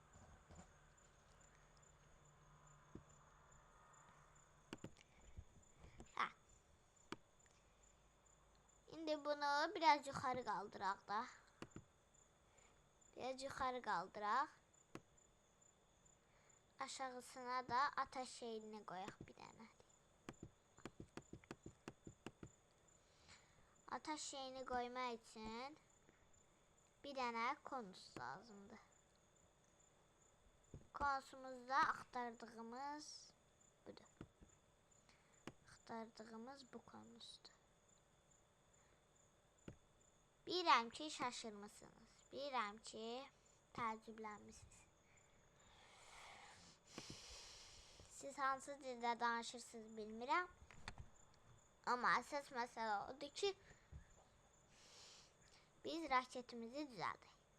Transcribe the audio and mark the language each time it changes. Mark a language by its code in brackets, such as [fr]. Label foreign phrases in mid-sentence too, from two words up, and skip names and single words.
[az] İndi bunu biraz yuxarı qaldıraq da. Biraz yuxarı qaldıraq. Aşağısına da ateş şeyini qoyaq bir dənə. [tr] Ataş şeyini koymak için bir tane konus lazımdı. Konusumuzda aktardığımız budur. Aktardığımız bu konusdu. [az] Bilirəm ki, şaşırmısınız. Bilirəm ki, təəccüblənmisiniz. Siz hansı dildə danışırsınız bilmirəm. Amma əsas məsələ odur ki, biz raketimizi düzəldik.